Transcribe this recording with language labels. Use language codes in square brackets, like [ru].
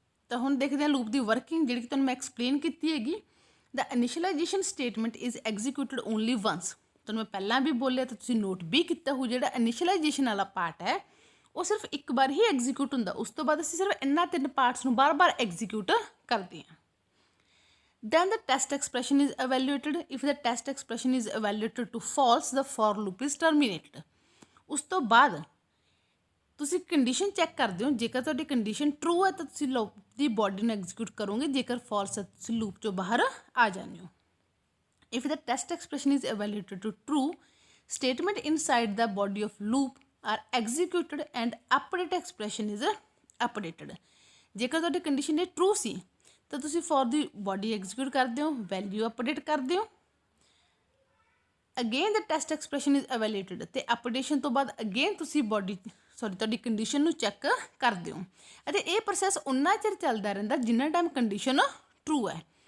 [pa] ਤਾਂ ਹੁਣ ਦੇਖਦੇ ਹਾਂ ਲੂਪ ਦੀ ਵਰਕਿੰਗ, ਜਿਹੜੀ ਕਿ ਤੁਹਾਨੂੰ ਮੈਂ ਐਕਸਪਲੇਨ ਕੀਤੀ ਹੈਗੀ। [en] The initialization statement is executed only once. [pa] ਤੁਹਾਨੂੰ ਮੈਂ ਪਹਿਲਾਂ ਵੀ ਬੋਲਿਆ ਤਾਂ ਤੁਸੀਂ ਨੋਟ ਵੀ ਕੀਤਾ ਹੋ, ਜਿਹੜਾ ਇਨੀਸ਼ੀਅਲਾਈਜੇਸ਼ਨ ਵਾਲਾ ਪਾਰਟ ਹੈ ਉਹ ਸਿਰਫ ਇੱਕ ਵਾਰ ਹੀ ਐਗਜ਼ੀਕਿਊਟ ਹੁੰਦਾ। ਉਸ ਤੋਂ ਬਾਅਦ ਅਸੀਂ ਸਿਰਫ ਇਹਨਾਂ 3 ਪਾਰਟਸ ਨੂੰ ਬਾਰ-ਬਾਰ ਐਗਜ਼ੀਕਿਊਟ ਕਰਦੇ ਹਾਂ। [en] then the test expression is evaluated. If the test expression is evaluated to false, the for loop is terminated. [pa] ਉਸ ਤੋਂ ਬਾਅਦ ਤੁਸੀਂ ਕੰਡੀਸ਼ਨ ਚੈੱਕ ਕਰਦੇ ਹੋ, ਜੇਕਰ ਤੁਹਾਡੀ ਕੰਡੀਸ਼ਨ ਟਰੂ ਹੈ ਤਾਂ ਤੁਸੀਂ ਲੂਪ ਦੀ ਬੋਡੀ ਨੂੰ ਐਗਜ਼ੀਕਿਊਟ ਕਰੋਗੇ, ਜੇਕਰ ਫਾਲਸ ਹੈ ਤੁਸੀਂ ਲੂਪ ਚੋਂ ਬਾਹਰ ਆ ਜਾਂਦੇ ਹੋ। [en] If the test expression is evaluated to true, statement inside the body of loop are executed and update expression is updated. [pa] ਜੇਕਰ ਤੁਹਾਡੀ ਕੰਡੀਸ਼ਨ ਇਹ ਟਰੂ ਸੀ ਤਾਂ ਤੁਸੀਂ ਫॉर ਦੀ ਬੋਡੀ ਐਗਜ਼ੀਕਿਊਟ ਕਰਦੇ ਹੋ, ਵੈਲਿਊ ਅਪਡੇਟ ਕਰਦੇ ਹੋ। [en] again the test expression is evaluated [pa] ਅਤੇ ਅਪਡੇਸ਼ਨ ਤੋਂ ਬਾਅਦ ਅਗੇਨ ਤੁਸੀਂ ਤੁਹਾਡੀ ਕੰਡੀਸ਼ਨ ਨੂੰ ਚੈੱਕ ਕਰਦੇ ਹੋ ਅਤੇ ਇਹ ਪ੍ਰੋਸੈਸ ਉਨਾ ਚਿਰ ਚੱਲਦਾ ਰਹਿੰਦਾ ਜਿੰਨਾ ਟਾਈਮ ਕੰਡੀਸ਼ਨ ਟਰੂ ਹੈ।